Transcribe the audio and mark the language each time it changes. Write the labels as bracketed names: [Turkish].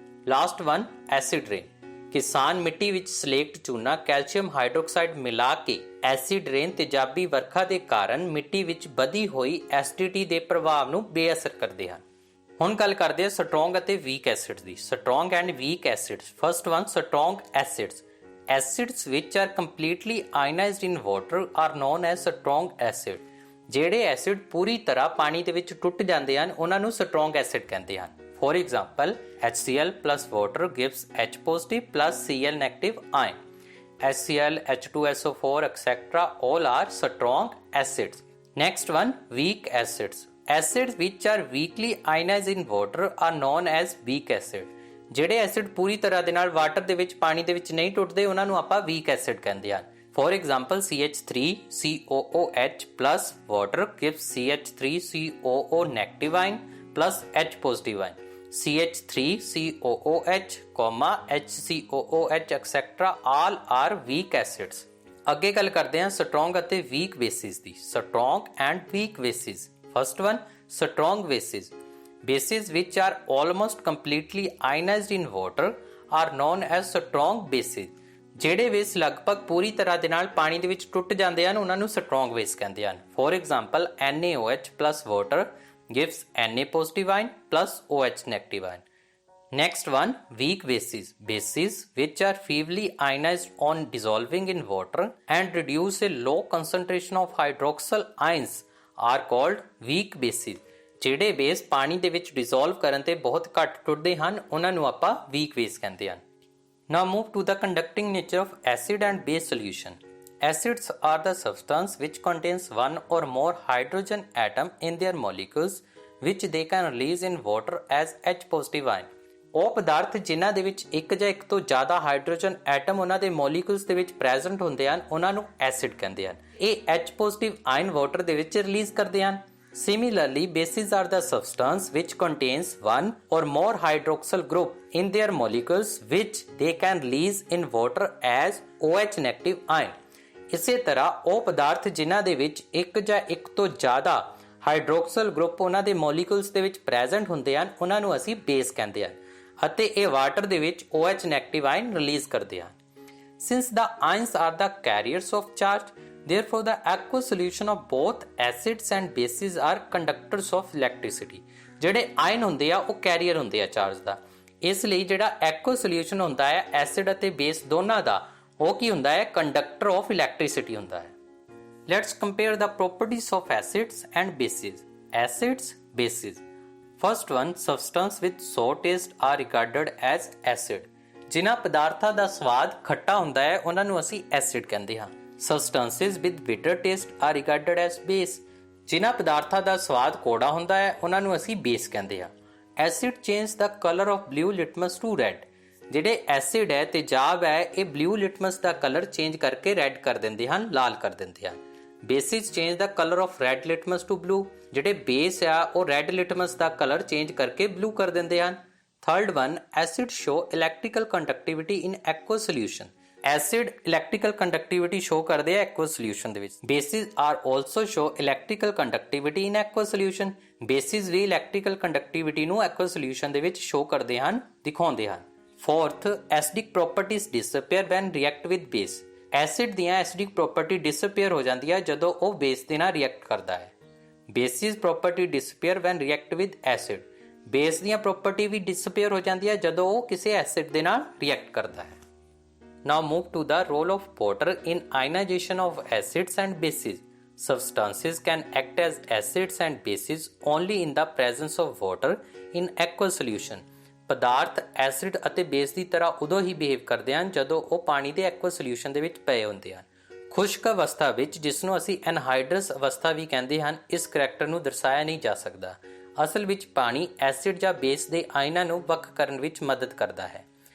[English] Last one, acid rain. [Punjabi] ਕਿਸਾਨ ਮਿੱਟੀ ਵਿੱਚ ਸਲੇਕਟ ਚੂਨਾ, ਕੈਲਸ਼ੀਅਮ ਹਾਈਡਰੋਕਸਾਈਡ ਮਿਲਾ ਕੇ ਐਸਿਡ ਰੇਨ ਤੇਜ਼ਾਬੀ ਵਰਖਾ ਦੇ ਕਾਰਨ ਮਿੱਟੀ ਵਿੱਚ ਵਧੀ ਹੋਈ ਐਸਿਡਿਟੀ ਦੇ ਪ੍ਰਭਾਵ ਨੂੰ ਬੇਅਸਰ ਕਰਦੇ ਹਨ। ਹੁਣ ਗੱਲ ਕਰਦੇ ਹਾਂ ਸਟਰੋਂਗ ਅਤੇ week acids ਦੀ। [English] Strong and weak acids. First one, strong acids. Acids which are completely ionized in water are known as strong acid. [Punjabi] ਜਿਹੜੇ ਐਸਿਡ ਪੂਰੀ ਤਰ੍ਹਾਂ ਪਾਣੀ ਦੇ ਵਿੱਚ ਟੁੱਟ ਜਾਂਦੇ ਹਨ, ਉਹਨਾਂ ਨੂੰ ਸਟਰੋਂਗ ਐਸਿਡ ਕਹਿੰਦੇ ਹਨ। [English] For example, HCl plus water gives H positive plus Cl negative ion. HCl, H2SO4, etc. all are strong acids. Next one, weak acids. Acids which are weakly ionized in water are known as weak acid. [Punjabi] ਜਿਹੜੇ acid ਪੂਰੀ ਤਰ੍ਹਾਂ ਦੇ ਨਾਲ water ਦੇ ਵਿੱਚ, ਪਾਣੀ ਦੇ ਵਿੱਚ ਨਹੀਂ ਟੁੱਟਦੇ, ਉਹਨਾਂ ਨੂੰ ਆਪਾਂ ਵੀਕ ਐਸਿਡ ਕਹਿੰਦੇ ਹਨ। [English] For example, CH3COOH plus water gives CH3COO negative ion plus H positive ion. CH3COOH, HCOOH etc. all are weak acids. [Punjabi] ਅੱਗੇ ਗੱਲ ਕਰਦੇ ਹਾਂ ਸਟਰੋਂਗ ਅਤੇ week basis ਦੀ। [English] Strong and weak bases. First one, strong bases. Bases which are almost completely ionized in water are known as strong bases. [Punjabi] ਜਿਹੜੇ base ਲਗਭਗ ਪੂਰੀ ਤਰ੍ਹਾਂ ਦੇ ਨਾਲ ਪਾਣੀ ਦੇ ਵਿੱਚ ਟੁੱਟ ਜਾਂਦੇ ਹਨ, ਉਹਨਾਂ ਨੂੰ ਸਟਰੋਂਗ ਬੇਸ ਕਹਿੰਦੇ ਹਨ। [English] For example, NaOH plus water gives Na positive ion plus OH negative ion. Next one, weak bases. Bases which are feebly ionized on dissolving in water and reduce a low concentration of hydroxyl ions are called weak bases. [Punjabi] ਜਿਹੜੇ base ਪਾਣੀ ਦੇ ਵਿੱਚ dissolve ਕਰਨ ਤੇ ਬਹੁਤ ਘੱਟ ਟੁੱਟਦੇ ਹਨ, ਉਹਨਾਂ ਨੂੰ ਆਪਾਂ ਵੀਕ ਬੇਸ ਕਹਿੰਦੇ ਹਨ। [English] Now move to the conducting nature of acid and base solution. Acids are the substance which contains one or more hydrogen atom in their molecules which they can release in water as H positive ion. [Punjabi] ਉਹ ਪਦਾਰਥ ਜਿਨ੍ਹਾਂ ਦੇ ਵਿੱਚ ਇੱਕ ਜਾਂ ਇੱਕ ਤੋਂ ਜ਼ਿਆਦਾ ਹਾਈਡਰੋਜਨ ਐਟਮ ਉਹਨਾਂ ਦੇ ਮੋਲੀਕੂਲਸ ਦੇ ਵਿੱਚ ਪ੍ਰੈਜ਼ੈਂਟ ਹੁੰਦੇ ਹਨ, ਉਹਨਾਂ ਨੂੰ ਐਸਿਡ ਕਹਿੰਦੇ ਹਨ। ਇਹ H positive ion ਵਾਟਰ ਦੇ ਵਿੱਚ ਰਿਲੀਜ਼ ਕਰਦੇ ਹਨ। [English] Similarly, bases are the substance which contains one or more hydroxyl group in their molecules which they can release in water as OH negative ion. [Punjabi] ਇਸੇ ਤਰ੍ਹਾਂ ਉਹ ਪਦਾਰਥ ਜਿਨ੍ਹਾਂ ਦੇ ਵਿੱਚ ਇੱਕ ਜਾਂ ਇੱਕ ਤੋਂ ਜ਼ਿਆਦਾ ਹਾਈਡਰੋਕਸਲ ਗਰੁੱਪ ਉਹਨਾਂ ਦੇ ਮੋਲੀਕੂਲਸ ਦੇ ਵਿੱਚ ਪ੍ਰੈਜ਼ੈਂਟ ਹੁੰਦੇ ਹਨ, ਉਹਨਾਂ ਨੂੰ ਅਸੀਂ ਬੇਸ ਕਹਿੰਦੇ ਹਾਂ, ਅਤੇ ਇਹ ਵਾਟਰ ਦੇ ਵਿੱਚ OH negative ion ਰਿਲੀਜ਼ ਕਰਦੇ ਹਨ। [English] Since the ions are the carriers of charge, therefore the aqueous solution of both acids and bases are conductors of electricity. [Punjabi] ਜਿਹੜੇ ਆਇਨ ਹੁੰਦੇ ਆ ਉਹ ਕੈਰੀਅਰ ਹੁੰਦੇ ਆ ਚਾਰਜ ਦਾ, ਇਸ ਲਈ ਜਿਹੜਾ ਐਕੁਅਸ ਸੋਲਿਊਸ਼ਨ ਹੁੰਦਾ ਹੈ ਐਸਿਡ ਅਤੇ ਬੇਸ ਦੋਨਾਂ ਦਾ, ਉਹ ਕੀ ਹੁੰਦਾ ਹੈ? [English] conductor of electricity [Punjabi] ਹੁੰਦਾ ਹੈ। [English] Let's compare the properties of acids and bases. Acids, bases. First one, substance with sour taste are regarded as acid. [Punjabi] ਜਿਨ੍ਹਾਂ ਪਦਾਰਥਾਂ ਦਾ ਸਵਾਦ ਖੱਟਾ ਹੁੰਦਾ ਹੈ ਉਹਨਾਂ ਨੂੰ ਅਸੀਂ ਐਸਿਡ ਕਹਿੰਦੇ ਹਾਂ। [English] Substances with bitter taste are regarded as base. [Punjabi] ਜਿਨ੍ਹਾਂ ਪਦਾਰਥਾਂ ਦਾ ਸਵਾਦ ਕੌੜਾ ਹੁੰਦਾ ਹੈ ਉਹਨਾਂ ਨੂੰ ਅਸੀਂ ਬੇਸ ਕਹਿੰਦੇ ਹਾਂ। [English] Acid change the color of blue litmus to red. [Punjabi] ਜਿਹੜੇ ਐਸਿਡ ਹੈ ਤੇਜ਼ਾਬ ਹੈ ਇਹ ਬਲੂ ਲਿਟਮਸ ਦਾ ਕਲਰ ਚੇਂਜ ਕਰਕੇ ਰੈੱਡ ਕਰ ਦਿੰਦੇ ਹਨ, ਲਾਲ ਕਰ ਦਿੰਦੇ ਹਨ। [English] Bases change the colour of red litmus to blue. [Punjabi] ਜਿਹੜੇ ਬੇਸ ਆ ਉਹ ਰੈੱਡ ਲਿਟਮਸ ਦਾ ਕਲਰ ਚੇਂਜ ਕਰਕੇ ਬਲੂ ਕਰ ਦਿੰਦੇ ਹਨ। [English] Third one, acid show electrical conductivity in aqueous solution. [Punjabi] Acid electrical conductivity show ਕਰਦੇ ਆ ਐਕੁਅਸ ਸੋਲਿਊਸ਼ਨ ਦੇ ਵਿੱਚ। [English] Bases are also show electrical conductivity in aqueous solution. [Punjabi] Basis we electrical conductivity ਨੂੰ ਐਕੁਅਸ ਸੋਲਿਊਸ਼ਨ ਦੇ ਵਿੱਚ ਸ਼ੋ ਕਰਦੇ ਹਨ, ਦਿਖਾਉਂਦੇ ਹਨ। [English] Fourth, acidic properties disappear when react with base. [Punjabi] Acid ਦੀਆਂ ਐਸਿਡਿਕ ਪ੍ਰੋਪਰਟੀ ਡਿਸਅਪੀਅਰ ਹੋ ਜਾਂਦੀ ਹੈ ਜਦੋਂ ਉਹ ਬੇਸ ਦੇ ਨਾਲ ਰਿਐਕਟ ਕਰਦਾ ਹੈ। [English] Bases property disappear when react with acid. [Punjabi] Base ਦੀਆਂ ਪ੍ਰੋਪਰਟੀ ਵੀ ਡਿਸਅਪੀਅਰ ਹੋ ਜਾਂਦੀ ਹੈ ਜਦੋਂ ਉਹ ਕਿਸੇ ਐਸਿਡ ਦੇ ਨਾਲ ਰਿਐਕਟ ਕਰਦਾ ਹੈ। [English] Now move to the role of water in ionization of acids and bases. Substances can act as acids and bases only in the presence of water in aqueous solution. [Punjabi] ਪਦਾਰਥ acid ਅਤੇ base ਦੀ ਤਰ੍ਹਾਂ ਉਦੋਂ ਹੀ behave ਕਰਦੇ ਹਨ ਜਦੋਂ ਉਹ ਪਾਣੀ ਦੇ ਐਕੁਅਸ ਸੋਲਿਊਸ਼ਨ ਦੇ ਵਿੱਚ ਪਏ ਹੁੰਦੇ ਹਨ। ਖੁਸ਼ਕ ਅਵਸਥਾ ਵਿੱਚ, ਜਿਸ ਨੂੰ ਅਸੀਂ ਐਨਹਾਈਡਰਸ ਅਵਸਥਾ ਵੀ ਕਹਿੰਦੇ ਹਨ, ਇਸ ਕਰੈਕਟਰ ਨੂੰ ਦਰਸਾਇਆ ਨਹੀਂ ਜਾ ਸਕਦਾ। ਅਸਲ ਵਿੱਚ ਪਾਣੀ ਐਸਿਡ ਜਾਂ ਬੇਸ ਦੇ ਆਇਨਾਂ ਨੂੰ ਵੱਖ ਕਰਨ ਵਿੱਚ ਮਦਦ ਕਰਦਾ ਹੈ।